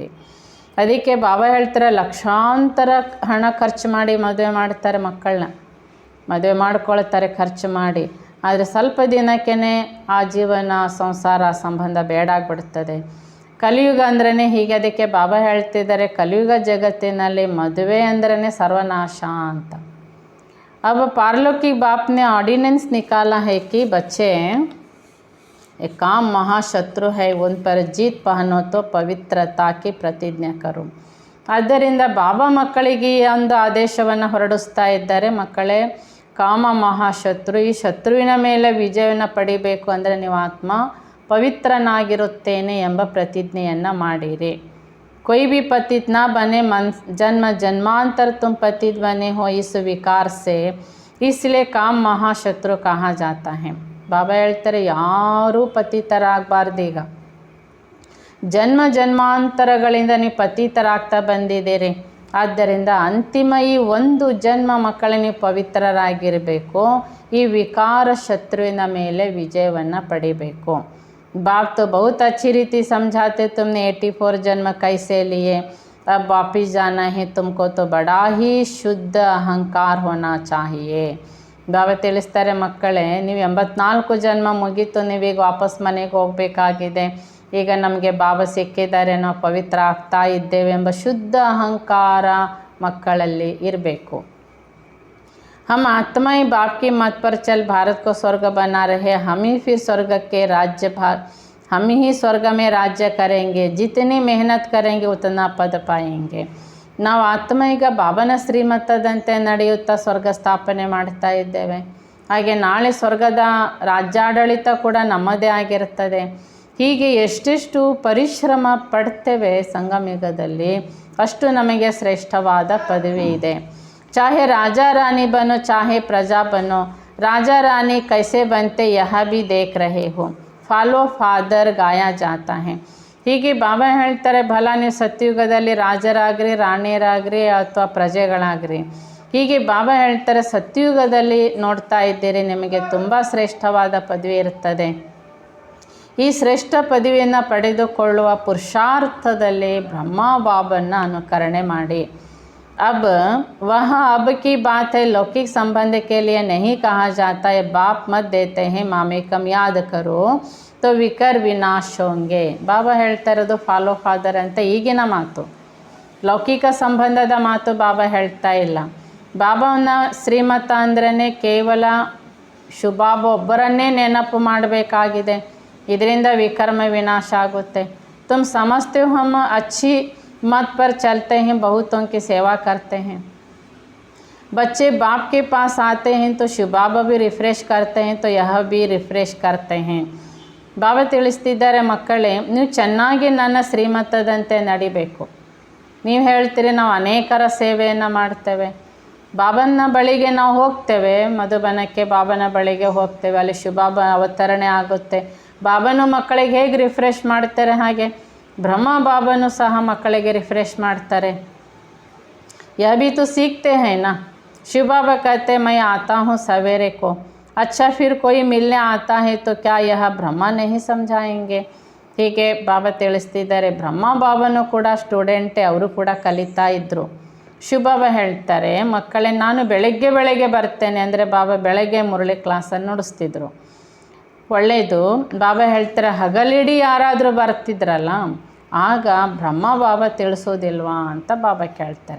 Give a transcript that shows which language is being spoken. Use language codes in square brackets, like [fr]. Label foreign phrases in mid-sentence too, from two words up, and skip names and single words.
[kn] ಅದಕ್ಕೆ ಬಾಬಾ ಹೇಳ್ತಾರೆ ಲಕ್ಷಾಂತರ ಹಣ ಖರ್ಚು ಮಾಡಿ ಮದುವೆ ಮಾಡ್ತಾರೆ, ಮಕ್ಕಳನ್ನ ಮದುವೆ ಮಾಡ್ಕೊಳ್ತಾರೆ ಖರ್ಚು ಮಾಡಿ. ಆದರೆ ಸ್ವಲ್ಪ ದಿನಕ್ಕೇ ಆ ಜೀವನ ಸಂಸಾರ ಸಂಬಂಧ ಬೇಡಾಗ್ಬಿಡ್ತದೆ. ಕಲಿಯುಗ ಅಂದ್ರೇ ಹೀಗೆ. ಅದಕ್ಕೆ ಬಾಬಾ ಹೇಳ್ತಿದ್ದಾರೆ ಕಲಿಯುಗ ಜಗತ್ತಿನಲ್ಲಿ ಮದುವೆ ಅಂದ್ರೇ ಸರ್ವನಾಶ ಅಂತ. [hi] अब पारलौकिक बाप ने ऑर्डिनेंस निकाला है कि बच्चे एक काम महाशत्रु है, उन पर जीत पहनो तो पवित्रता की प्रतिज्ञा करो. [kn] ಆದ್ದರಿಂದ ಬಾಬಾ ಮಕ್ಕಳಿಗೆ ಒಂದು ಆದೇಶವನ್ನು ಹೊರಡಿಸ್ತಾ ಇದ್ದಾರೆ, ಮಕ್ಕಳೇ ಕಾಮ ಮಹಾಶತ್ರು, ಈ ಶತ್ರುವಿನ ಮೇಲೆ ವಿಜಯವನ್ನು ಪಡಿಬೇಕು ಅಂದರೆ ನೀವು ಆತ್ಮ ಪವಿತ್ರನಾಗಿರುತ್ತೇನೆ ಎಂಬ ಪ್ರತಿಜ್ಞೆಯನ್ನು ಮಾಡಿರಿ. [hi] कोई भी पतित ना बने, जन्म जन्मांतर तुम पतित बने हो इस विकार से, इसलिए काम महाशत्रु कहा जाता है. [kn] ಬಾಬಾ ಹೇಳ್ತಾರೆ ಯಾರೂ ಪತಿತರಾಗಬಾರ್ದೀಗ. ಜನ್ಮ ಜನ್ಮಾಂತರಗಳಿಂದ ನೀವು ಪತಿತರಾಗ್ತಾ ಬಂದಿದ್ದೀರಿ. ಆದ್ದರಿಂದ ಅಂತಿಮ ಈ ಒಂದು ಜನ್ಮ ಮಕ್ಕಳ ನೀವು ಪವಿತ್ರರಾಗಿರಬೇಕು. ಈ ವಿಕಾರ ಶತ್ರುವಿನ ಮೇಲೆ ವಿಜಯವನ್ನು ಪಡಿಬೇಕು. [hi] बाप तो बहुत अच्छी रीति समझाते, तुमने 84 जन्म कैसे लिए, अब वापिस जाना है तुमको, तो बड़ा ही शुद्ध अहंकार होना चाहिए. [kn] ಬಾಬಾ ತಿಳಿಸ್ತಾರೆ ಮಕ್ಕಳೇ, ನೀವು 84 ಜನ್ಮ ಮುಗೀತು, ನೀವೀಗ ವಾಪಸ್ ಮನೆಗೆ ಹೋಗಬೇಕಾಗಿದೆ. ಈಗ ನಮಗೆ ಬಾಬಾ ಸಿಕ್ಕಿದ್ದಾರೆ, ನಾವು ಪವಿತ್ರ ಆಗ್ತಾ ಇದ್ದೇವೆ ಎಂಬ ಶುದ್ಧ ಅಹಂಕಾರ ಮಕ್ಕಳಲ್ಲಿ ಇರಬೇಕು. [hi] हम आत्मा ही बाप की मत पर चल भारत को स्वर्ग बना रहे, हम ही फिर स्वर्ग के राज्य हम ही स्वर्ग में राज्य करेंगे, जितनी मेहनत करेंगे उतना पद पाएंगे. [kn] ನಾವು ಆತ್ಮ ಈಗ ಬಾಬನ ಶ್ರೀಮತದಂತೆ ನಡೆಯುತ್ತಾ ಸ್ವರ್ಗ ಸ್ಥಾಪನೆ ಮಾಡ್ತಾ ಇದ್ದೇವೆ. ಹಾಗೆ ನಾಳೆ ಸ್ವರ್ಗದ ರಾಜ್ಯಾಡಳಿತ ಕೂಡ ನಮ್ಮದೇ ಆಗಿರ್ತದೆ. ಹೀಗೆ ಎಷ್ಟೆಷ್ಟು ಪರಿಶ್ರಮ ಪಡ್ತೇವೆ ಸಂಗಮಯುಗದಲ್ಲಿ, ಅಷ್ಟು ನಮಗೆ ಶ್ರೇಷ್ಠವಾದ ಪದವಿ ಇದೆ. [hi] चाहे राजा रानी बनो चाहे प्रजा बनो, राजा रानी कैसे बनते यह भी देख रहे हो, [en] follow father [hi] गाया जाता है. [kn] ಹೀಗೆ ಬಾಬಾ ಹೇಳ್ತಾರೆ ಭಲ ನೀವು ಸತ್ಯುಗದಲ್ಲಿ ರಾಜರಾಗ್ರಿ, ರಾಣಿಯರಾಗ್ರಿ ಅಥವಾ ಪ್ರಜೆಗಳಾಗ್ರಿ. ಹೀಗೆ ಬಾಬಾ ಹೇಳ್ತಾರೆ ಸತ್ಯುಗದಲ್ಲಿ ನೋಡ್ತಾ ಇದ್ದೀರಿ, ನಿಮಗೆ ತುಂಬ ಶ್ರೇಷ್ಠವಾದ ಪದವಿ ಇರ್ತದೆ. ಈ ಶ್ರೇಷ್ಠ ಪದವಿಯನ್ನು ಪಡೆದುಕೊಳ್ಳುವ ಪುರುಷಾರ್ಥದಲ್ಲಿ ಬ್ರಹ್ಮ ಬಾಬನ್ನ ಅನುಕರಣೆ ಮಾಡಿ. [hi] अब वह अब की बात है, लौकिक संबंध के लिए नहीं कहा जाता है. बाप मत देते हैं मामेकम याद करो तो विकर विनाश होंगे. [kn] ಬಾಬಾ ಹೇಳ್ತಾ ಇರೋದು [en] follow father [kn] ಅಂತ ಈಗಿನ ಮಾತು, ಲೌಕಿಕ ಸಂಬಂಧದ ಮಾತು ಬಾಬಾ ಹೇಳ್ತಾ ಇಲ್ಲ. ಬಾಬಾವನ್ನ ಶ್ರೀಮತ ಅಂದ್ರೇ ಕೇವಲ ಶುಭಾಬ ಒಬ್ಬರನ್ನೇ ನೆನಪು ಮಾಡಬೇಕಾಗಿದೆ. ಇದರಿಂದ ವಿಕರ್ಮ ವಿನಾಶ ಆಗುತ್ತೆ. [hi] तुम समझते हो हम अच्छी मत पर चलते हैं, बहुतों की सेवा करते हैं. बच्चे बाप के पास आते हैं तो शिव बाबा भी रिफ़्रेश करते हैं, तो यह भी रिफ़्रेश करते हैं. [kn] ಬಾಬಾ ತಿಳಿಸ್ತಿದ್ದಾರೆ ಮಕ್ಕಳೇ, ನೀವು ಚೆನ್ನಾಗಿ ನನ್ನ ಶ್ರೀಮತದಂತೆ ನಡಿಬೇಕು. ನೀವು ಹೇಳ್ತೀರಿ ನಾವು ಅನೇಕರ ಸೇವೆಯನ್ನು ಮಾಡ್ತೇವೆ, ಬಾಬನ ಬಳಿಗೆ ನಾವು ಹೋಗ್ತೇವೆ, ಮಧುಬನಕ್ಕೆ ಬಾಬನ ಬಳಿಗೆ ಹೋಗ್ತೇವೆ, ಅಲ್ಲಿ ಶಿವಬಾಬಾ ಅವತರಣೆ ಆಗುತ್ತೆ. ಬಾಬನು ಮಕ್ಕಳಿಗೆ ಹೇಗೆ ರಿಫ್ರೆಶ್ ಮಾಡ್ತಾರೆ ಹಾಗೆ ಬ್ರಹ್ಮ ಬಾಬನು ಸಹ ಮಕ್ಕಳಿಗೆ ರಿಫ್ರೆಶ್ ಮಾಡ್ತಾರೆ. [hi] यह भी तो सीखते हैं ना. शिव बाबा कहते मैं आता हूँ सवेरे को, अच्छा फिर कोई मिलने आता है तो क्या यह ब्रह्मा नहीं समझाएंगे. [kn] ಹೀಗೆ ಬಾಬಾ ತಿಳಿಸ್ತಿದ್ದಾರೆ. ಬ್ರಹ್ಮ ಬಾಬಾನೂ ಕೂಡ ಸ್ಟೂಡೆಂಟೇ, ಅವರು ಕೂಡ ಕಲಿತಾ ಇದ್ದರು. ಶಿವಬಾಬಾ ಹೇಳ್ತಾರೆ, ಮಕ್ಕಳೇ ನಾನು ಬೆಳಗ್ಗೆ ಬರ್ತೇನೆ ಅಂದರೆ ಬಾಬಾ ಬೆಳಗ್ಗೆ ಮುರಳಿ ಕ್ಲಾಸನ್ನು ನುಡಿಸ್ತಿದ್ರು. ಒಳ್ಳೆಯದು. ಬಾಬಾ ಹೇಳ್ತಾರೆ ಹಗಲಿಡೀ ಯಾರಾದರೂ ಬರ್ತಿದ್ರಲ್ಲ ಆಗ ಬ್ರಹ್ಮ ಬಾಬಾ ತಿಳಿಸೋದಿಲ್ವಾ ಅಂತ ಬಾಬಾ ಕೇಳ್ತಾರೆ.